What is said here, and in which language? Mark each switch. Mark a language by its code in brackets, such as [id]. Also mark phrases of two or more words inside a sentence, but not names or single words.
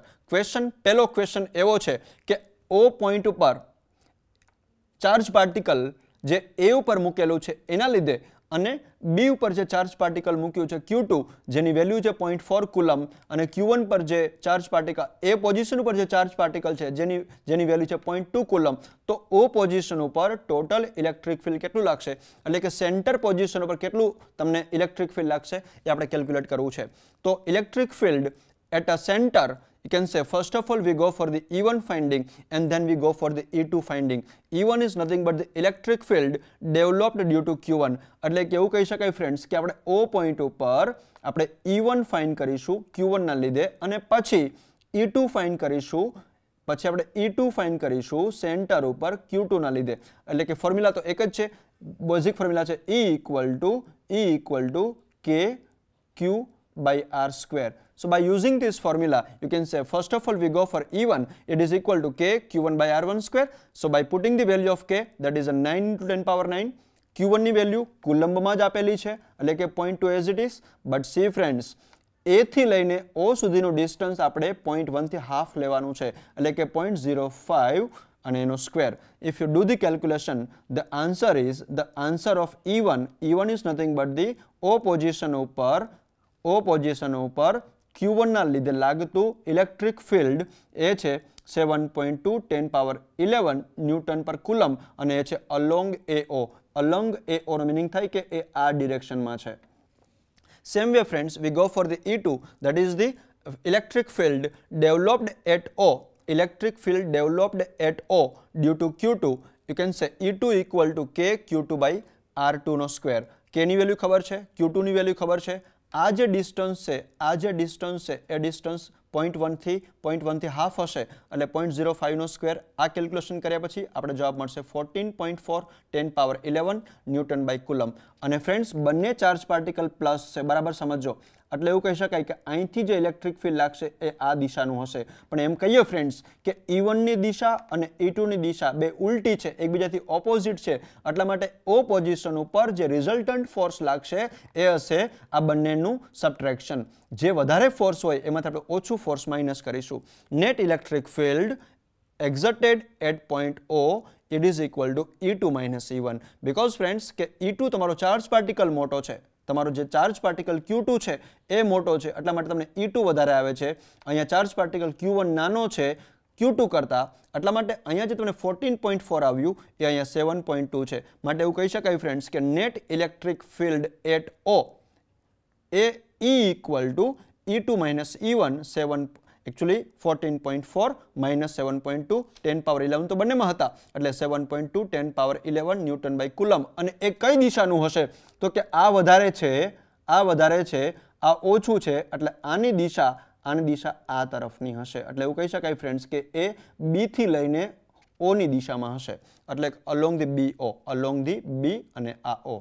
[gu] પહેલો ક્વેશ્ચન એવો છે કે O પોઈન્ટ ઉપર [en] charge particle [gu] જે A ઉપર મૂકેલું છે એના લીધે અને B ઉપર જે [en] charge particle [gu] મૂક્યું છે Q2 જેની વેલ્યુ છે 0.4 કુલમ અને Q1 પર જે [en] charge particle [gu] A પોઝિશન ઉપર જે [en] charge particle [gu] છે જેની વેલ્યુ છે 0.2 કુલમ, તો O પોઝિશન ઉપર [en] total electric field [gu] કેટલું લાગશે, એટલે કે [en] center position [gu] ઉપર કેટલું તમને [en] electric field [gu] લાગશે એ આપણે કેલ્ક્યુલેટ કરવું છે. [en] તો electric field at a center, you can say first of all we go for the E1 finding and then we go for the E2 finding. E1 is nothing but the electric field developed due to Q1. [gu] એટલે કે એવું કહી શકાય ફ્રેન્ડ્સ કે આપણે O પોઈન્ટ ઉપર આપણે E1 ફાઇન્ડ કરીશું Q1 ના લીધે અને પછી E2 ફાઇન્ડ કરીશું, પછી આપણે E2 ફાઇન્ડ કરીશું સેન્ટર ઉપર Q2 ના લીધે. એટલે કે ફોર્મ્યુલા તો એક જ છે, [en] basic formula [gu] છે [en] E equal to KQ by R square. So by using this formula, you can say first of all we go for E1, it is equal to K Q1 by R1 square. So by putting the value of K, that is a 9 into 10 power 9. [gu] Q1 ની વેલ્યુ કુલંબમાં જ આપેલી છે એટલે કે 0.2 [en] as it is. But see friends, [gu] A થી લઈને O સુધીનું ડિસ્ટન્સ આપણે 0.1 થી હાફ લેવાનું છે એટલે કે 0.05 અને એનો સ્ક્વેર. [en] If you do the calculation, the answer of E1 is nothing but the [gu] O પોઝિશન ઉપર Q1 ના લીધે લાગતું [en] electric field [gu] એ છે 7.2 10 power 11 ન્યૂટન પર કુલમ અને એ છે અલોંગ AO. અલોંગ AO નો મિનિંગ થાય કે એ આ ડિરેક્શનમાં છે. [en] Same way friends, we go for the E2, that is the electric field developed at O. Electric field developed at O due to Q2. You can say E2 equal to K Q2 by R2 નો સ્ક્વેર. [gu] K ની વેલ્યુ ખબર છે, Q2 ની વેલ્યુ ખબર છે. આ જે ડિસ્ટન્સ છે એ ડિસ્ટન્સ 0.1 થી હાફ હશે એટલે 0.05 નો સ્ક્વેર. આ કેલ્ક્યુલેશન કર્યા પછી આપણે જવાબ મળશે 14.4 10 power 11 [en] newton by coulomb. [gu] અને ફ્રેન્ડ્સ બંને [en] charge particle plus [gu] છે, બરાબર સમજો. એટલે એવું કહી શકાય કે અહીંથી જે [en] electric field [gu] લાગશે એ આ દિશાનું હશે. પણ એમ કહીએ ફ્રેન્ડ્સ કે E1 ની દિશા અને E2 ની દિશા બે ઉલટી છે, એકબીજાથી ઓપોઝિટ છે, એટલા માટે O પોઝિશન ઉપર જે [en] resultant force [gu] લાગશે એ હશે આ બંનેનું સબટ્રેક્શન. જે વધારે ફોર્સ હોય એમાંથી આપણે ઓછું [en] force minus [gu] કરીશું. [en] net electric field exerted at point O, it is equal to E2 minus E1. because friends [gu] કે E2 તમારો [en] charge particle [gu] મોટો છે, તમારો જે [en] charge particle [gu] Q2 છે એ મોટો છે, એટલા માટે તમને E2 વધારે આવે છે. અહીંયા [en] charge particle [gu] Q1 નાનો છે Q2 કરતા, એટલા માટે અહીંયા જે તમને 14.4 આવ્યું એ અહીંયા 7.2 છે. માટે એવું કહી શકાય ફ્રેન્ડ્સ કે [en] net electric field at [gu] O એ [en] E equal to E2 minus E1 [gu] એકચ્યુઅલી [en] 14.4 minus 7.2 10 power 11 [gu] તો બંનેમાં હતા એટલે 7.2 10 power 11 [en] newton by coulomb. [gu] અને એ કઈ દિશાનું હશે તો કે આ વધારે છે, આ ઓછું છે, એટલે આની દિશા આ તરફની હશે. એટલે એવું કહી શકાય ફ્રેન્ડ્સ કે એ B થી લઈને O ની દિશામાં હશે, એટલે [en] along the BO, along the B [gu] અને આ O.